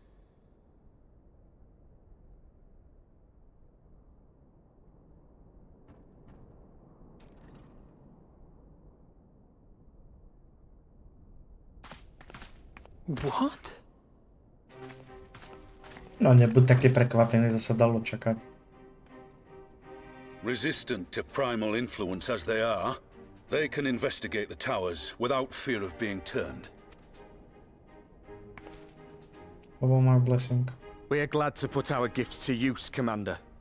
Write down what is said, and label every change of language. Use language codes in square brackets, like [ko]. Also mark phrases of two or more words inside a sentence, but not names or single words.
[en] What? [sk] No nebuď taký prekvapený, to sa dalo čakať. [en] Resistant to primal influence as they are, they can investigate the towers without fear of being turned. What about my blessing? We are glad to put our gifts to use, Commander.